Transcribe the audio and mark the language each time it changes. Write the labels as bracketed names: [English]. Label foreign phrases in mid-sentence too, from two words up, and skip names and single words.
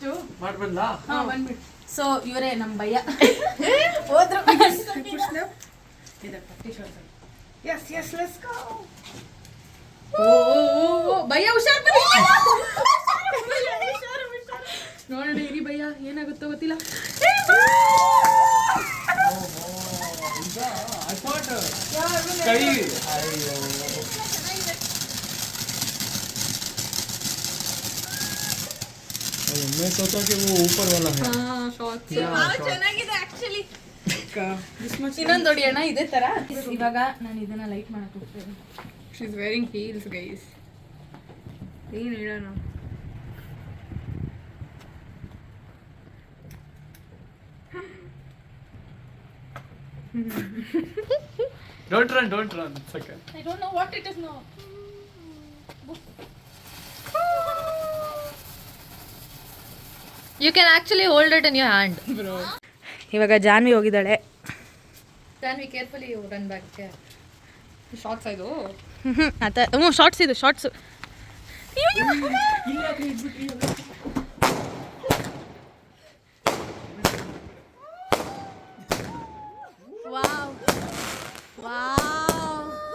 [Kannada] ಬಂದ್ಬಿಟ್ಟು. ಸೊ ಇವರೇ ನಮ್ ಭಯ್ಯ ಹೋದ್ರು. ಭಯ್ಯ ಹುಷಾರ್ ನೋಡೋಣ ಇರಿ ಭಯ್ಯ ಏನಾಗುತ್ತೋ ಗೊತ್ತಿಲ್ಲ. [Hindi] मैं सोचा कि वो ऊपर वाला है. [Kannada] ಚೆನ್ನಾಗಿದೆ ಆಕ್ಚುಲಿ. ಇನ್ನೊಂದು ಹೊಡಿಯೋಣ ಇದೇ ತರ. ಇವಾಗ ನಾನು ಇದನ್ನ ಲೈಟ್ ಮಾಡಕ್ ಹೋಗ್ತೇನೆ. [English] she is wearing heels guys. [Kannada] ಏನು ಹೇಳೋಣ, [English] Don't run. It's okay. I don't know what it is now. You can actually hold it in your hand. Bro. [Kannada] ಇವಾಗ ಜಾನ್ವಿ ಹೋಗಿದ್ದಾಳೆ. ಜಾನ್ವಿ [English] carefully run back. [Kannada] ಶಾರ್ಟ್ಸ್ ಇದು ಶಾರ್ಟ್ಸ್ ಇದು ಶಾರ್ಟ್ಸ್. [English] wow wow.